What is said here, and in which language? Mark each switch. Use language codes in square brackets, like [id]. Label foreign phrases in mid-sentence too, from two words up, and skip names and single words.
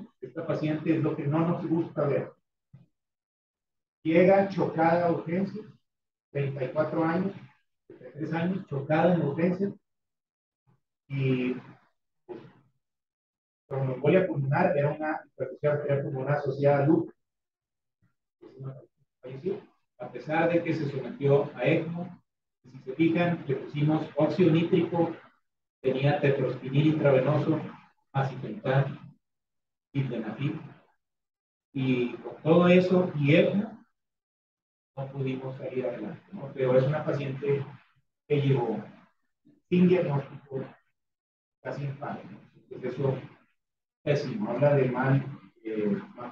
[es] Esta paciente es lo que no nos gusta ver. Llega chocada a urgencias, 34 años, 33 años, chocada en urgencias, y pues, tromboembolia pulmonar era una hipertensión arterial pulmonar asociada a lupus. Falleció, a pesar de que se sometió a ECMO. Si se fijan, le pusimos óxido nítrico, tenía tetrospinil intravenoso, macitentan, sildenafil, y con todo eso y ECMO no pudimos salir adelante, ¿no? Pero es una paciente que llegó sin diagnóstico, casi en paro, ¿no? Entonces eso es pésimo, habla de mal desconocimiento.